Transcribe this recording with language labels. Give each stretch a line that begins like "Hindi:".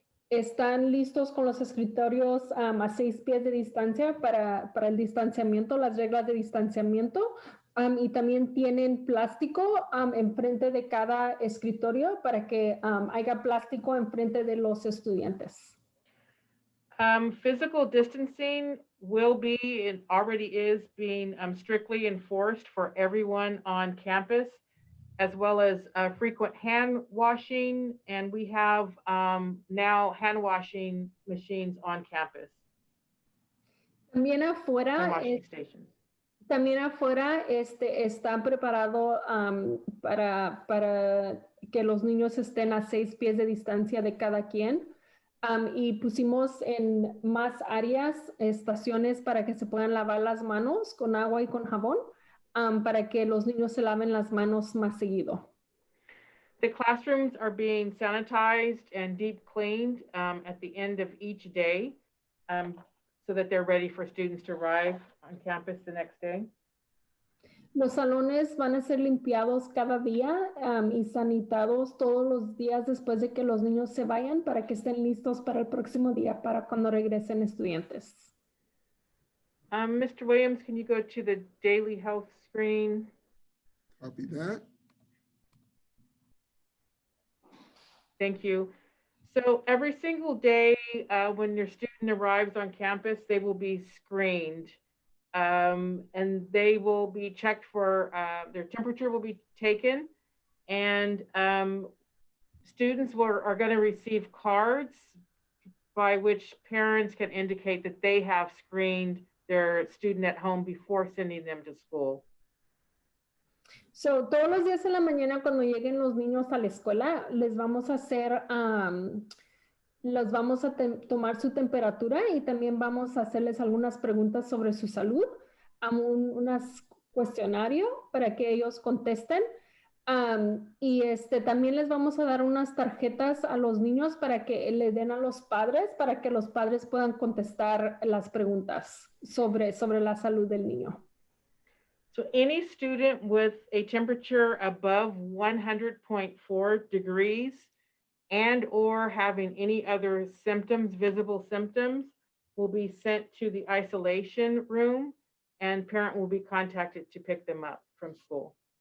Spanish: Están listos con los escritorios a 6 pies de distancia para el distanciamiento, las reglas de distanciamiento. Y también tienen plástico enfrente de cada escritorio para que haya plástico enfrente de los estudiantes.
English: Physical distancing will be and already is being strictly enforced for everyone on campus, as well as frequent hand washing. And we have now hand washing machines on campus.
Spanish: También afuera.
English: Hand washing stations.
Spanish: También afuera están preparados para que los niños estén a 6 pies de distancia de cada quien. Y pusimos en más áreas, estaciones para que se puedan lavar las manos con agua y con jabón, para que los niños se laven las manos más seguido.
English: The classrooms are being sanitized and deep cleaned at the end of each day. so that they're ready for students to arrive on campus the next day.
Spanish: Los salones van a ser limpiados cada día y sanitados todos los días después de que los niños se vayan para que estén listos para el próximo día, para cuando regresen estudiantes.
English: Mr. Williams, can you go to the daily health screen? Copy that. Thank you. So every single day when your student arrives on campus, they will be screened. And they will be checked for, their temperature will be taken, and students are going to receive cards by which parents can indicate that they have screened their student at home before sending them to school.
Spanish: So, todos los días en la mañana cuando lleguen los niños a la escuela, les vamos a hacer, los vamos a tomar su temperatura y también vamos a hacerles algunas preguntas sobre su salud, unas cuestionario para que ellos contesten. Y también les vamos a dar unas tarjetas a los niños para que le den a los padres, para que los padres puedan contestar las preguntas sobre la salud del niño.
English: So any student with a temperature above 100.4 degrees and or having any other symptoms, visible symptoms, will be sent to the isolation room, and parent will be contacted to pick them up from school.